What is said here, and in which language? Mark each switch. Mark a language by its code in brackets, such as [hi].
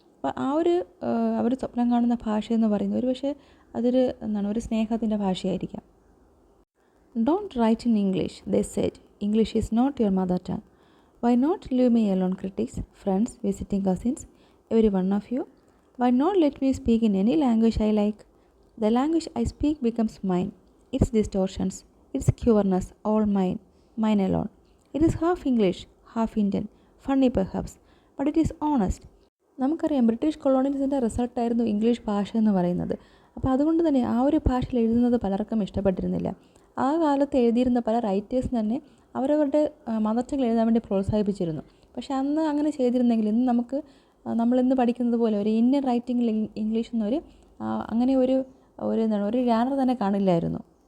[ml] അപ്പോൾ ആ ഒരു അവർ സ്വപ്നം കാണുന്ന ഭാഷയെന്ന് പറയുന്നത് ഒരു പക്ഷേ അതൊരു ഒരു സ്നേഹത്തിൻ്റെ ഭാഷയായിരിക്കാം. [en] Don't write in English, they said. English is not your mother tongue. Why not leave me alone, critics, friends, visiting cousins, every one of you. Why not let me speak in any language I like. The language I speak becomes mine. Its distortions, its cureness, all mine, mine alone. It is half English, half Indian, funny perhaps, but it is honest. [ml] നമുക്കറിയാം British കൊളോണിയലിസത്തിൻ്റെ റിസൾട്ടായിരുന്നു English ഭാഷ എന്ന് പറയുന്നത്. അപ്പോൾ അതുകൊണ്ട് തന്നെ ആ ഒരു ഭാഷയിൽ എഴുതുന്നത് പലർക്കും ഇഷ്ടപ്പെട്ടിരുന്നില്ല. ആ കാലത്ത് എഴുതിയിരുന്ന പല റൈറ്റേഴ്സ് തന്നെ അവരവരുടെ മദർ ടങ്ങിൽ എഴുതാൻ വേണ്ടി പ്രോത്സാഹിപ്പിച്ചിരുന്നു. പക്ഷേ അന്ന് അങ്ങനെ ചെയ്തിരുന്നെങ്കിൽ ഇന്ന് നമുക്ക് നമ്മളിന്ന് പഠിക്കുന്നത് പോലെ ഒരു ഇന്ത്യൻ റൈറ്റിങ്ങിൽ ഇംഗ്ലീഷ് എന്നൊരു അങ്ങനെ ഒരു ജാനർ തന്നെ കാണില്ലായിരുന്നു.